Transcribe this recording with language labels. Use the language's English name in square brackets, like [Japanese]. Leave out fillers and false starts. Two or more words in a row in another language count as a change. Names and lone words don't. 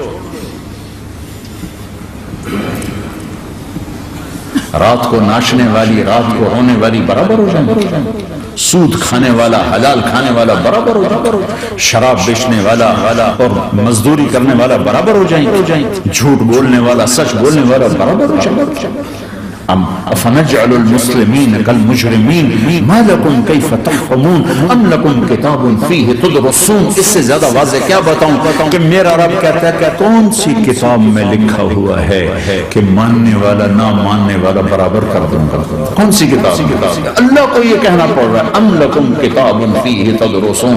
[Urdu] رات کو ناچنے والی، رات کو رونے والی برابر ہو جائیں. سود کھانے والا، حلال کھانے والا برابر ہو جائیں. شراب بیچنے والا اور مزدوری کرنے والا برابر ہو جائیں. جھوٹ بولنے والا، سچ بولنے والا برابر ہو جائیں. [Arabic] افنجعل المسلمین کالمجرمین ما لکم کیف تحکمون ام لکم کتاب فیہ تدرسون. [Urdu] اس سے زیادہ واضح کیا بتاؤں کہ میرا رب کہتا ہے کہ کون سی کتاب میں لکھا ہوا ہے کہ ماننے والا نہ ماننے والا برابر کر دوں گا. کون سی کتاب؟ اللہ کو یہ کہنا پڑ رہا ہے [Arabic] ام لکم کتاب فیہ تدرسون.